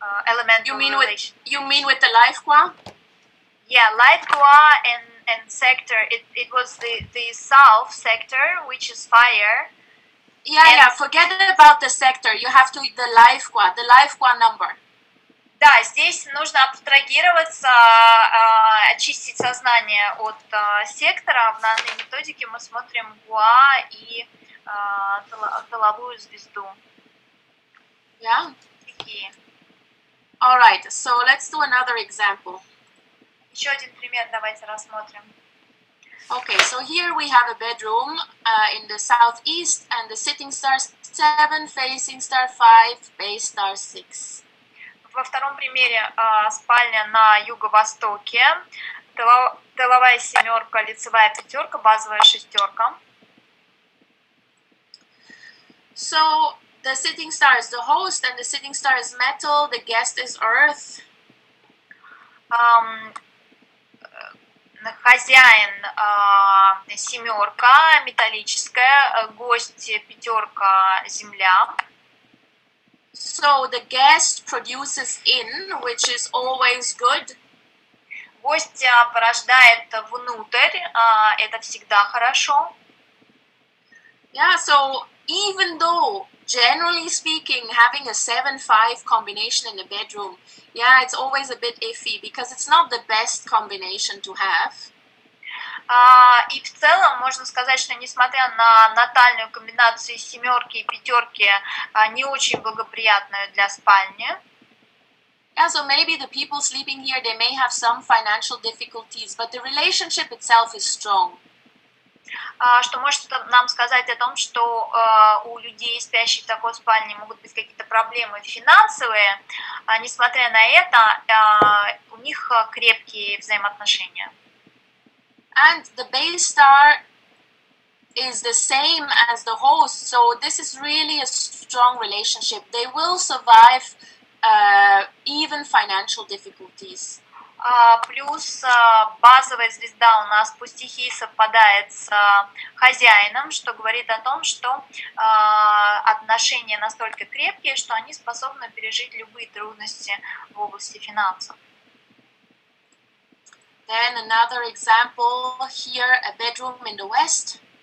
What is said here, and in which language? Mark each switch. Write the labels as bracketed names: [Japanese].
[English] Elemental relation. You mean with the life qua? Yeah, life gua and sector. It was the self sector, which is fire. Yeah, forget about the sector. You have to the life qua number. [Russian] Да, здесь нужно абстрагироваться, очистить сознание от сектора. В данной методике мы смотрим гуа и тыловую звезду. [English] Yeah. [Russian] Такие. [English] All right, so let's do another example. [Russian] Еще один пример давайте рассмотрим. [English] Okay, so here we have a bedroom in the southeast and the sitting star 7, facing star 5, base star 6. [Russian] Во втором примере спальня на юго-востоке, тыловая 7, лицевая 5, базовая 6. [English] So the sitting star is the host and the sitting star is metal, the guest is earth. [Russian] Хозяин 7, металлическая, гость 5, земля. [English] So the guest produces in, which is always good. [Russian] Гость порождает внутрь, это всегда хорошо. [English] Yeah, so even though, generally speaking, having a 7-5 combination in a bedroom, yeah, it's always a bit iffy because it's not the best combination to have. [Russian] И в целом можно сказать, что несмотря на натальную комбинацию семерки и пятерки, не очень благоприятную для спальни. [English] Yeah, so maybe the people sleeping here, they may have some financial difficulties, but the relationship itself is strong. [Russian] Что может нам сказать о том, что у людей, спящих в такой спальне, могут быть какие-то проблемы финансовые, несмотря на это, у них крепкие взаимоотношения. [English] And the base star is the same as the host, so this is really a strong relationship. They will survive even financial difficulties. [Russian] Плюс базовая звезда у нас по стихии совпадает с хозяином, что говорит о том, что отношения настолько крепкие, что они способны пережить любые трудности в области финансов. [English] Then another example here, a bedroom in the west.